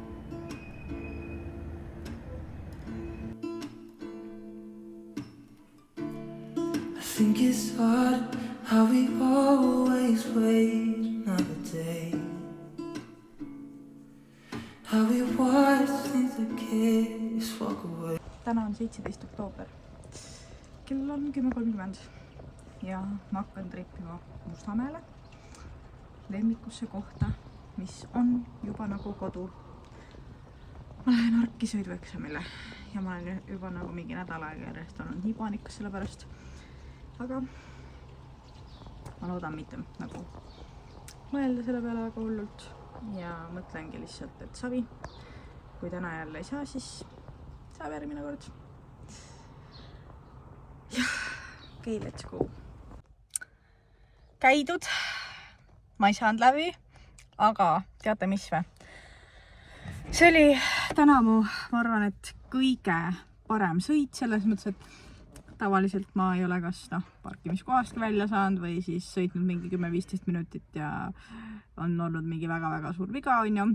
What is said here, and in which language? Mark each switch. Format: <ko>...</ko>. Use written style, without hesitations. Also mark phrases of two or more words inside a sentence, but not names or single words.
<en>I think it's hard how we always wait another day. How we watch things that kids walk away.</en> <et>Täna on 17. oktoober. Kell on 10:30 ja ma hakkan tripima Mustamäele lemmikusse kohta, mis on juba nagu kodu. Ma lähen Arki sõidueksamile ja ma olen juba nagu mingi nädal aega järjest olnud nii paanikas selle pärast. Aga ma loodan mitte nagu mõelda selle peale väga hullult ja mõtlengi lihtsalt, et savi. Kui täna jälle ei saa, siis saab järgmine kord. Jah, okei,</et> <en>let's go.</en> <et>Käidud. Ma ei saanud läbi, aga teate mis või? See oli täna ma arvan, et kõige parem sõit selles mõttes, et tavaliselt ma ei ole kas parkimiskohast välja saanud või siis sõitnud mingi 10-15 minutit ja on olnud mingi väga-väga suur viga, on ju.</et>